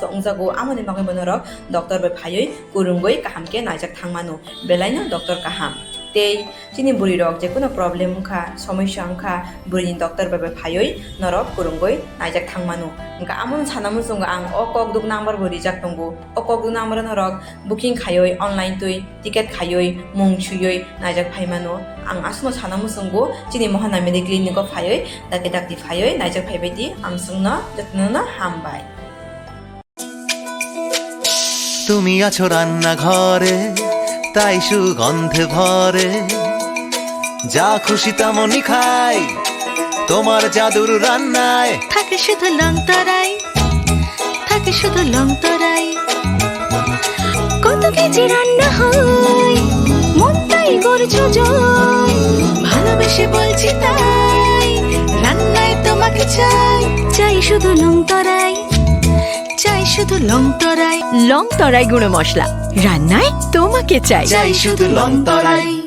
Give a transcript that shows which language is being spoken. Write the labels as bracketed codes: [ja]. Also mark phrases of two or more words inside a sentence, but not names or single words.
[trp] ungjago amani bagabano rok doctor bai phayoi kurungoi kahamke naijak thangmano belaino doctor kaham tei chini buri rok je kono problem ungkha সমস্যা ungkha burini doctor bai phayoi norok kurungoi naijak thangmano ungka amon sanamu sunga ang o kokduk number bo rijak tongo o kokduk number norok booking khayoi online tui ticket khayoi mung chuyoi naijak phaimano ang asno sanamu sungo chini mohana mediclinic ko phayoi dakti phayoi naijak phaibaidi amsungno jatno hambai [bn] তুমি আছো রান্না ঘরে তাই সুগন্ধে ভরে যা খুশি তেমনই খাই তোমার জাদুর রান্নায় থাকে শুধু লংতরাই থাকে শুধু লংতরাই কত কেজি রান্না হয় মন তাই করছো জয় ভালোবেসে বলছি তাই রান্নায় তোমাকে চাই চাই শুধু লংতরাই চাই শুধু লংতরাই লংতরাই গুঁড়ো মশলা রান্নায় তোমাকে চাই চাই শুধু লংতরাই